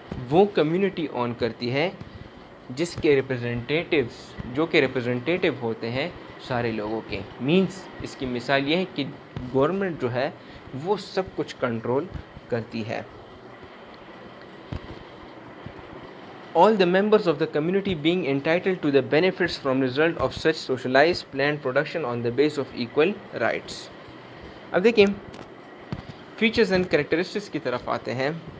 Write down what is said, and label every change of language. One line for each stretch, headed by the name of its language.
Urdu: وہ کمیونٹی اون کرتی ہے، جس کے جو کہ ریپرزنٹیٹیو ہوتے ہیں سارے لوگوں کے. مینز اس کی مثال یہ ہے کہ گورنمنٹ جو ہے وہ سب کچھ کنٹرول کرتی ہے.
English: All the members of the community being entitled to the benefits from result of such socialized planned production on the basis of equal rights.
Urdu: اب دیکھیں فیچرز اینڈ کریکٹرسٹکس کی طرف آتے ہیں.